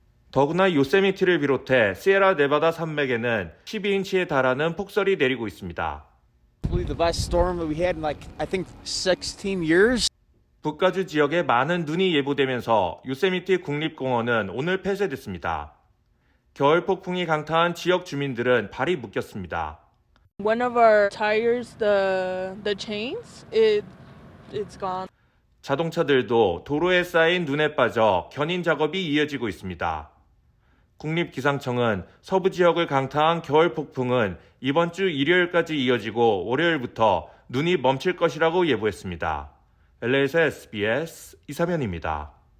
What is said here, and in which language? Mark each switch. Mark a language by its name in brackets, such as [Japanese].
[Korean] 더구나 요세미티를 비롯해 시에라 네바다 산맥에는 12인치에 달하는 폭설이 내리고 있습니다. 북가주 지역에 많은 눈이 예보되면서 요세미티 국립공원은 오늘 폐쇄됐습니다. 겨울 폭풍이 강타한 지역 주민들은 발이 묶였습니다. [English] One of our tires, the chains, it's gone. [Korean] 자동차들도 도로에 쌓인 눈에 빠져 견인 작업이 이어지고 있습니다. 국립기상청은 서부 지역을 강타한 겨울 폭풍은 이번 주 일요일까지 이어지고 월요일부터 눈이 멈출 것이라고 예보했습니다. LA에서 SBS 이사면입니다.